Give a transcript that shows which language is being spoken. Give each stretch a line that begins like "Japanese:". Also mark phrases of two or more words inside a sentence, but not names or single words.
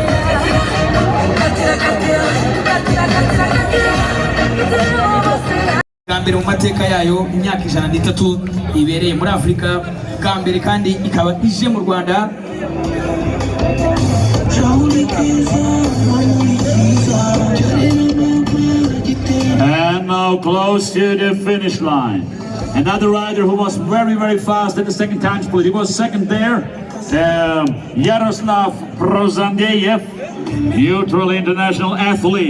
Kinyarwanda: Gambere mu mateka yayo imyaka 103 ibereye muri Afrika, gambere kandi ikaba ije mu Rwanda.
English: And now close to the finish line. Another rider who was very, very fast at the second time split. He was second there. Yaroslav Prozandeyev, neutral international athlete.